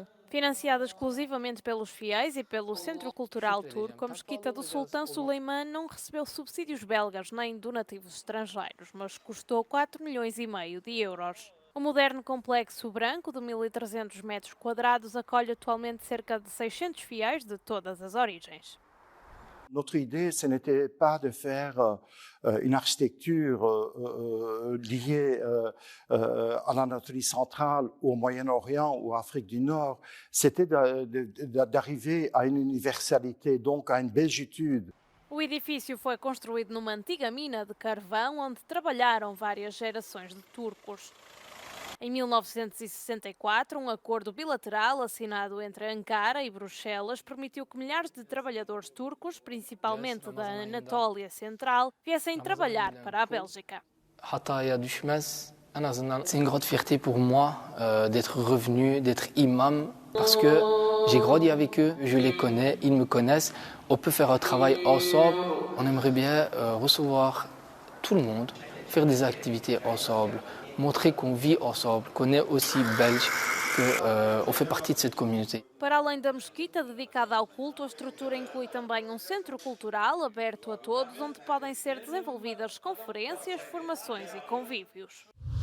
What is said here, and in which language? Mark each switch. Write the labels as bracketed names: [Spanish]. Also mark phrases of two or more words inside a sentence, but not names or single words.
[Portuguese] Financiada exclusivamente pelos fiéis e pelo Centro Cultural Turco, a mesquita do Sultão Suleiman não recebeu subsídios belgas nem donativos estrangeiros, mas custou 4,5 milhões de euros. O moderno complexo branco de 1.300 metros quadrados acolhe atualmente cerca de 600 fiéis de todas as origens. [French] Notre idée, ce n'était pas de faire une architecture liée à l'Anatolie centrale, ou au Moyen-Orient ou à Afrique du Nord. C'était d'arriver à une universalité, donc à une belgitude. [Portuguese] O edifício foi construído numa antiga mina de carvão onde trabalharam várias gerações de turcos. Em 1964, um acordo bilateral assinado entre Ankara e Bruxelas permitiu que milhares de trabalhadores turcos, principalmente da Anatólia Central, viessem trabalhar para a Bélgica. [Turkish] Hatay'a düşmez. En azından, [French] c'est une grande fierté pour moi d'être revenu, d'être imam, parce que j'ai grandi avec eux, je les connais, ils me connaissent. On peut faire un travail ensemble. On aimerait bien recevoir tout le monde, faire des activités ensemble, montrer qu'on vit ensemble, qu'on est aussi belge, qu'on fait partie de cette communauté. [Portuguese] Para além da mesquita dedicada ao culto, a estrutura inclui também um centro cultural aberto a todos, onde podem ser desenvolvidas conferências, formações e convívios.